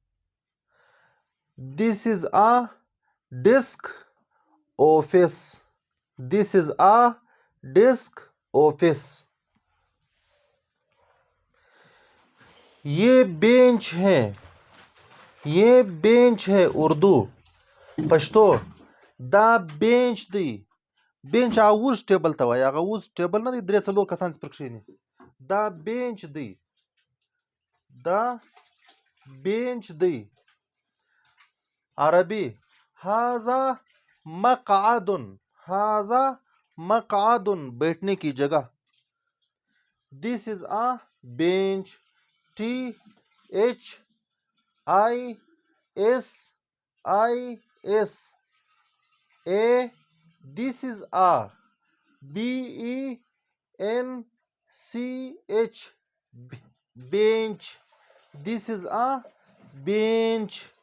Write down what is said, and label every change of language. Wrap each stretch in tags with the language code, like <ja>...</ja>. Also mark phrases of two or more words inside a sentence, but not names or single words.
<en>This is a desk office, this is a desk office.</en> <ur>یہ بینچ ہے، یہ بینچ ہے۔</ur> <ps>اردو پشتو دا بینچ دی، بینچ اوز ٹیبل تا وایي، هغه اوز ټیبل نه دی، 3-4 کسان پرې کښېني. دا بینچ دی، دا بینچ دی۔</ps> <ar>عربی هذا مقعد، هذا مقعد،</ar> <ur>بیٹھنے کی جگہ۔</ur> <en>This is a bench, THISIS this is a BENCH bench, this is a bench.</en>